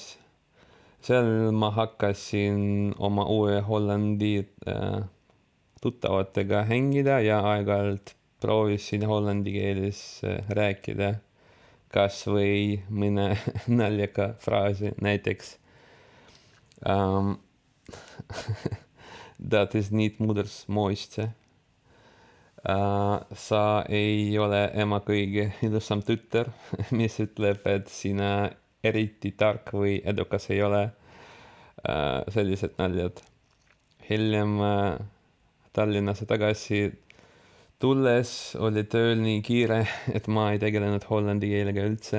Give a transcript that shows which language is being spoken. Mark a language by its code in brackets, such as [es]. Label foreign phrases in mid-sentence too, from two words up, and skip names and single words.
[et] Seal ma hakkasin oma uue Hollandi tuttavatega hängida ja aeg-ajalt proovisin hollandi keeles rääkida, kas või mõne naljaka fraasi, näiteks [nl] dat is niet moeders mooiste. [et] Sa ei ole ema kõige ilusam tütter, mis ütleb, et sina eriti tark või edukas ei ole. Sellised naljad. Hiljem Tallinnasse tagasi tulles oli tööl nii kiire, et ma ei tegelenud hollandi keelega üldse.